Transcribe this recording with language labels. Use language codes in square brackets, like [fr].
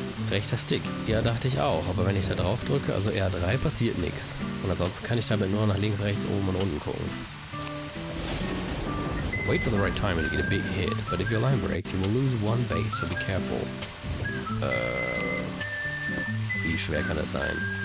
[de] Rechter Stick. Ja, dachte ich auch. Aber wenn ich da drauf drücke, also R3, passiert nichts. Und ansonsten kann ich damit nur nach links, rechts, oben und unten gucken. [en] Wait for the right time and you get a big hit. But if your line breaks, you will lose one bait, so be careful. [de] Wie schwer kann das sein?